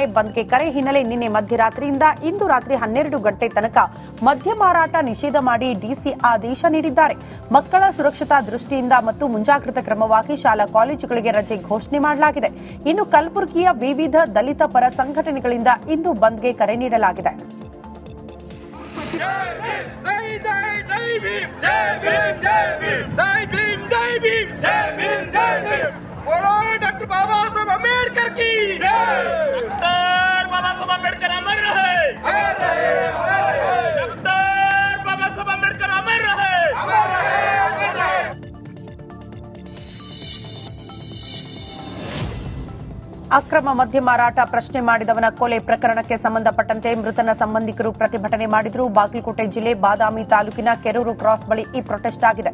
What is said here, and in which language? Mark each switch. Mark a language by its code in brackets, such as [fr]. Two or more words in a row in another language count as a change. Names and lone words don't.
[kn] ಬಂದ್ಗೆ ಕರೆ ಹಿನ್ನೆಲೆ ನಿನ್ನೆ ಮಧ್ಯರಾತ್ರಿಯಿಂದ ಇಂದು ರಾತ್ರಿ 12 ಗಂಟೆ ತನಕ ಮದ್ಯ ಮಾರಾಟ ನಿಷೇಧ ಮಾಡಿ ಡಿಸಿ ಆದೇಶ ನೀಡಿದ್ದಾರೆ. ಮಕ್ಕಳ ಸುರಕ್ಷತಾ ದೃಷ್ಟಿಯಿಂದ ಮತ್ತು ಮುಂಜಾಗ್ರತಾ ಕ್ರಮವಾಗಿ ಶಾಲಾ ಕಾಲೇಜುಗಳಿಗೆ ರಜೆ ಘೋಷಣೆ ಮಾಡಲಾಗಿದೆ. ಇನ್ನು ಕಲಬುರಗಿಯ ವಿವಿಧ ದಲಿತ ಪರ ಸಂಘಟನೆಗಳಿಂದ ಇಂದು ಬಂದ್ಗೆ ಕರೆ ನೀಡಲಾಗಿದೆ. [hi] डॉक्टर बाबा साहब अम्बेडकर की डॉक्टर बाबा साहब अम्बेडकर अमर रहे, डॉक्टर बाबा साहब अम्बेडकर अमर रहे। [kn] ಅಕ್ರಮ ಮದ್ಯ ಮಾರಾಟ ಪ್ರಶ್ನೆ ಮಾಡಿದವನ ಕೊಲೆ ಪ್ರಕರಣಕ್ಕೆ ಸಂಬಂಧಪಟ್ಟಂತೆ ಮೃತನ ಸಂಬಂಧಿಕರು ಪ್ರತಿಭಟನೆ ಮಾಡಿದರು. ಬಾಗಲಕೋಟೆ ಜಿಲ್ಲೆ ಬಾದಾಮಿ ತಾಲೂಕಿನ ಕೆರೂರು ಕ್ರಾಸ್ ಬಳಿ ಈ ಪ್ರೊಟೆಸ್ಟ್ ಆಗಿದೆ.